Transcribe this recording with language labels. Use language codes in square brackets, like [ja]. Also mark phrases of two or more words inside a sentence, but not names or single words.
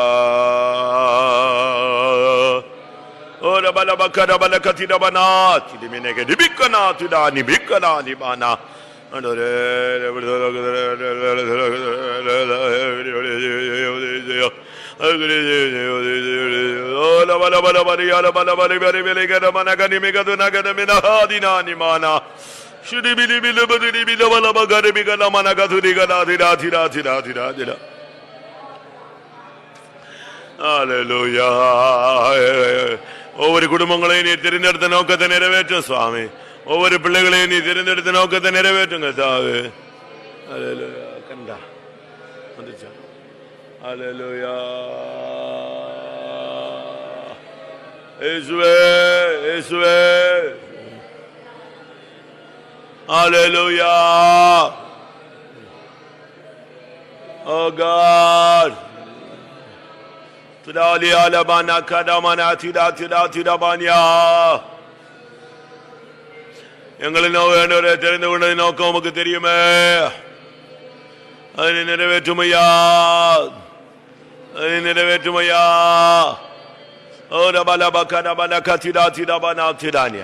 [ta] Bala bakara bala katida bana tidi menege dibikana tida nibikana libana ola bala bala bari ala bala bari bari bele gada mana gani megadu nagada mina hadina nimana shudi bili bili bili bili bala bagari bigala mana gadu digada tida tida tida tida tida. Hallelujah. ஒவ்வொரு குடும்பங்களையும் நீ தெரிந்தெடுத்த நோக்கத்தை நிறைவேற்றும் சுவாமி. ஒவ்வொரு பிள்ளைகளையும் நீ தெரிந்தெடுத்த நோக்கத்தை நிறைவேற்றுங்க தாவே. ஹல்லேலூயா. கண்டா வந்துச்சா? ஹல்லேலூயா. இயேசுவே இயேசுவே. ஹல்லேலூயா. [en] Oh God. Tudali alabana kadamana tida tida tida banya. [ta] எங்களின் நோக்கத்தை தெரிந்து கொண்டது நோக்கம் உமக்கு தெரியுமே. அதை நிறைவேற்றுமையா, அதை நிறைவேற்றுமையா. ஓர பலப கடபல கத்திடா திடபனா திடானியா.